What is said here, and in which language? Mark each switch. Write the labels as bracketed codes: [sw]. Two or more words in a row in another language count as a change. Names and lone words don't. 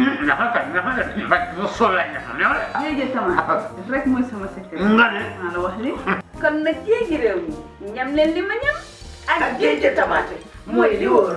[wo] Jéegi tamit rek mooy sama secret. Nga ne maa la wax li. Kon nag jéegi réew mi ñam leen li ma ñam. Ak jéegi tamaate mooy li wóor.